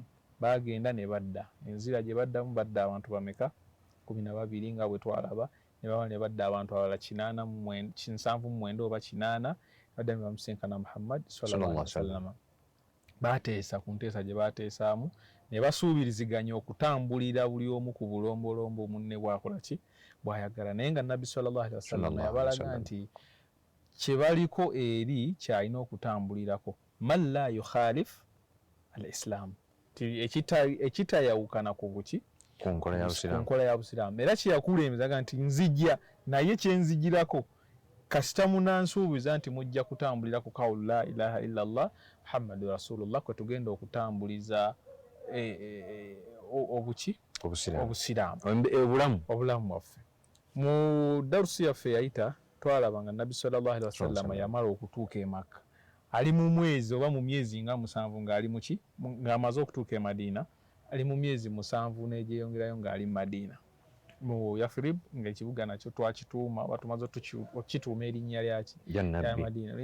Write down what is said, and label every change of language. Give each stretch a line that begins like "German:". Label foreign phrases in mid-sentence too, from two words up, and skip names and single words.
Ganda: Baagenda ne badda, enzira gye baddamu badda abantu bameka 12 nga bwe twalaba, ne baba ne badda abantu abala 79 oba 80 badda ne bamusinkana Muhammad
Arabic: صلى الله عليه وسلم.
Ganda: Baateesa ku nteesa gye baateesaamu ne basuubiriziganya okutambulira buli omu ku bulombolombo munne bwakola ki, bwayagala. Naye nga Nabbi
Arabic: صلى الله عليه وسلم
Ganda: yabalaga nti kye baliko eri kyalina okutambulirako,
Arabic: من لا يخالف الإسلام,
Ganda: ekitayawukana ku buki, ku nkola ya busiraamu. Era kyeyakulembezaga nti nzijja naye kyenzijirako kasita munansuubiza nti mujja kutambulira ku kawulu
Arabic: لا إله إلا الله محمد رسول الله,
Ganda: kwe tugenda okutambuliza obuki, obusiraamu, obulamu waffe. Mu darusi yaffe yayita twalaba nga Nabbi
Arabic: صلى الله عليه وسلم
Ganda: yamala okutuuka e Makka, ali mu mwezi oba mu myezi nga 7 ng'ali mu ki, ng'amaze okutuuka e Madiina, ali mu myezi 7 n'egyeyongerayo ng'ali mu Madiina. Mu Yathrib ng'ekibuga nakyo twakituuma oba tumaze okituuma erinnya lyaki ya Madiina.